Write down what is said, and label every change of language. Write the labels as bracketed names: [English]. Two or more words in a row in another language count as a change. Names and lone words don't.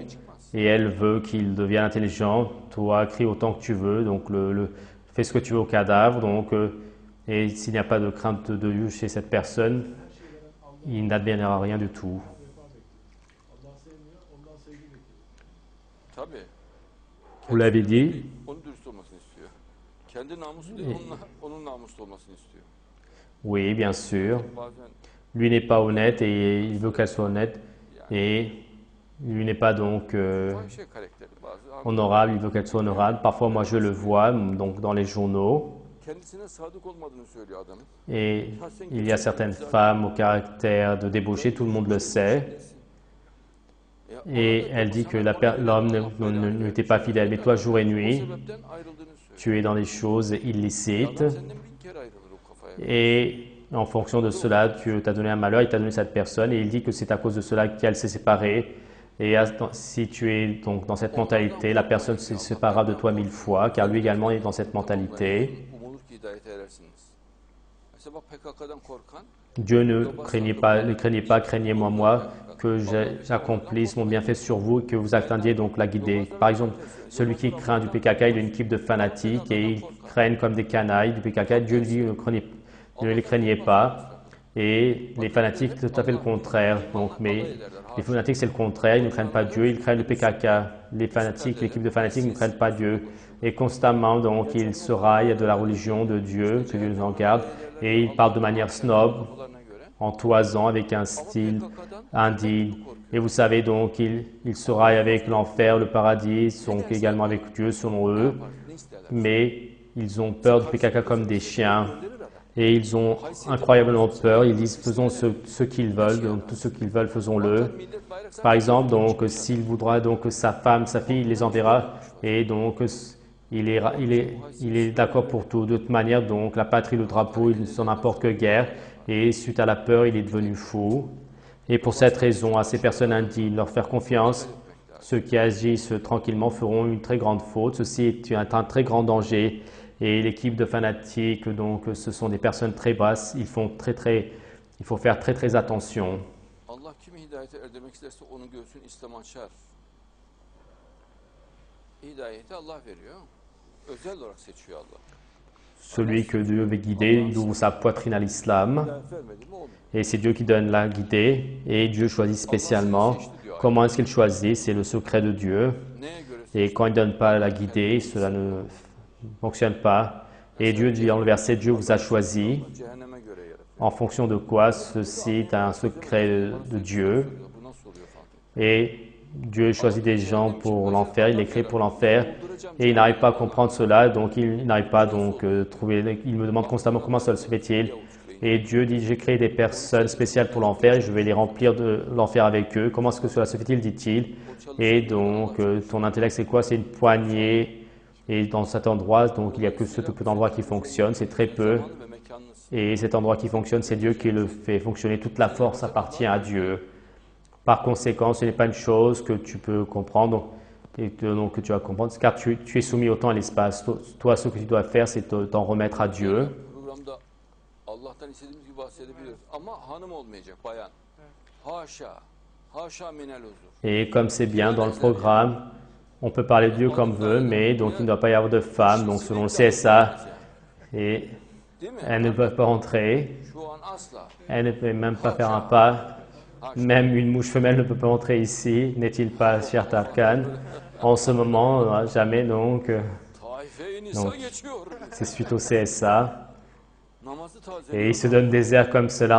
[French] Et elle veut qu'il devienne intelligent. Toi, crie autant que tu veux, donc fais ce que tu veux au cadavre. Donc, et s'il n'y a pas de crainte de Dieu chez cette personne, il n'adviendra rien du tout. Tabii. Vous l'avez dit, [Turkish] Onun dürüst olmasını istiyor. Kendi namusu değil, onun namuslu olmasını istiyor. [French] oui, bien sûr. [Turkish] Bazen [French] Lui n'est pas honnête et il veut qu'elle soit honnête. Et lui n'est pas donc [Turkish] fahişe karakteri bazı. [French] honorable, il veut qu'elle soit honorable. Parfois, moi, je le vois donc dans les journaux. [Turkish] Kendisine sadık olmadığını söylüyor adamın. [French] Et il y a certaines femmes au caractère de débauché, tout le monde le sait. Et elle dit que l'homme ne t'est pas fidèle. Mais toi, jour et [Turkish] O [French] nuit, [Turkish] sebepten ayrıldığını söylüyor. [French] tu es dans des choses illicites. [Turkish] Adam senden 1000 kere ayrılır o kafaya. [French] Et en fonction de cela, Dieu t'a donné un malheur, il t'a donné cette personne. Et il dit que c'est à cause de cela qu'elle s'est séparée. Et si tu es donc dans cette mentalité, la personne se séparera de toi 1000 fois, car lui également est dans cette mentalité. [Turkish] Umulur ki hidayete erersiniz. Mesela bak PKK'dan korkan [French] Dieu ne craignez pas, craignez-moi, moi, que j'accomplisse mon bienfait sur vous et que vous attendiez donc la guider. Par exemple, celui qui craint du PKK, il a une équipe de fanatiques et ils craignent comme des canailles du PKK. Dieu lui dit ne les craignez pas. Et les fanatiques, c'est tout à fait le contraire. Donc, mais les fanatiques, c'est le contraire. Ils ne craignent pas Dieu, ils craignent le PKK. Les fanatiques, l'équipe de fanatiques ne craignent pas Dieu. Et constamment, donc, ils se raillent de la religion de Dieu, que Dieu nous en garde. Et ils parlent de manière snob, [Turkish] kafalarına göre. [French] en toisant, avec un style indigne. Et vous savez donc, ils se raillent avec l'enfer, le paradis, sont également avec Dieu selon eux. [Turkish] Ne isterler? [French] Mais ils ont peur du PKK comme des chiens. Et ils ont incroyablement peur. Ils disent faisons ce qu'ils veulent, donc tout ce qu'ils veulent, faisons-le. [Turkish] Millet bayrak sen [French] Par exemple, donc s'il voudra donc sa femme, sa fille, il les enverra. Et donc il est d'accord pour tout. De toute manière, donc la patrie, le drapeau, il ne s'en importe que guerre. Et suite à la peur, il est devenu fou. Et pour cette raison, à ces personnes indignes, leur faire confiance. Ceux qui agissent tranquillement feront une très grande faute. Ceci est un très grand danger. Et l'équipe de fanatiques, donc, ce sont des personnes très basses. Il faut faire très très attention. [Turkish] Allah kimi hidayete erdirmek isterse onu görsün, İslam'a açar. Hidayeti Allah veriyor. Özel olarak seçiyor Allah. [French] Celui que Dieu veut guider, il ouvre sa poitrine à l'islam. [Turkish] Hidayet vermedi mi olmuyor. [French] Et c'est Dieu qui donne la guidée. Et Dieu choisit spécialement. Comment est-ce qu'il choisit? C'est le secret de Dieu. [Turkish] Neye göre [French] Et quand il ne donne pas la guidée, cela ne fonctionne pas. Et Dieu dit dans le verset, Dieu vous a choisi. [Turkish] cehenneme göre yaratıyor. [French] En fonction de quoi? Ceci est un secret de Dieu. [Turkish] Bu nasıl oluyor falan. [French] Et Dieu choisit des gens pour l'enfer, il les crée pour l'enfer. Et il n'arrive pas à comprendre cela, donc il n'arrive pas donc trouver. Il me demande constamment comment cela se fait-il. Et Dieu dit, j'ai créé des personnes spéciales pour l'enfer et je vais les remplir de l'enfer avec eux. Comment est-ce que cela se fait-il, dit-il. Et donc, ton intellect, c'est quoi? C'est une poignée. Et dans cet endroit, donc il n'y a que ce tout petit endroit qui fonctionne, c'est très peu. [Turkish] Zamanı ve mekanını [French] Et cet endroit qui fonctionne, c'est Dieu qui le fait fonctionner. Toute la force appartient à Dieu. Par conséquent, ce n'est pas une chose que tu peux comprendre et que tu vas comprendre, car tu es soumis au temps et à l'espace. Toi, ce que tu dois faire, c'est t'en remettre à Dieu. [Turkish] programda Allah'tan istediğimiz gibi bahsedebiliriz. Ama hanım olmayacak, bayan. Haşa. Haşa minel huzur. [French] Et comme c'est bien dans le programme, on peut parler de Dieu comme veut, mais donc il ne doit pas y avoir de femme, donc selon le CSA, et [Turkish] Değil mi? [French] elles ne peuvent pas entrer, [Turkish] Şu an asla. [French] elles ne peuvent même pas faire un pas, même une mouche femelle ne peut pas entrer ici, n'est-il pas, cher Tarkan? En ce moment, jamais donc, [Turkish] Taife-i Nisa [French] Donc, [Turkish] geçiyor. [French] c'est suite au CSA, [Turkish] Namazı [French] et ils [Turkish] tazeliyor. [French] se donnent des airs comme cela